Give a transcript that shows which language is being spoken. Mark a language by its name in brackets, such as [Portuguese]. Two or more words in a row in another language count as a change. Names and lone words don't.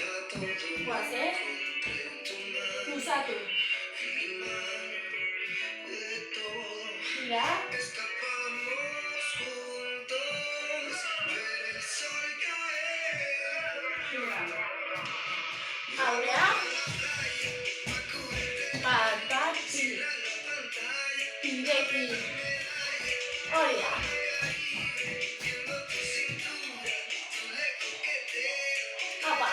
[Basque] Guaz, Luzatu. Tira. [Spanish] Escapamos juntos, ver el sol caer. [Basque] Tira. Aurea. Bat, bi. Ireki. Hori da. Apa.